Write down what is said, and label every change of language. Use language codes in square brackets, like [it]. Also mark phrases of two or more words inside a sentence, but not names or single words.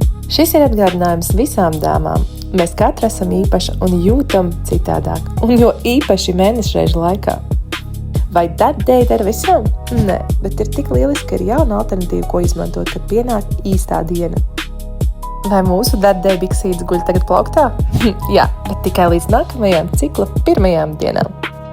[lv] Šis ir atgādinājums visām dāmām. Mēs katra esam īpaša un jūtam citādāk, un jo īpaši mēnešreižu laikā. Vai that day der visām? Nē, bet ir tik lieliski, ka ir jauna alternatīva, ko izmantot, kad pienāk īstā diena. Vai mūsu that day biksītes guļ tagad plauktā? Jā, bet tikai līdz nākamajām cikla pirmajām dienām.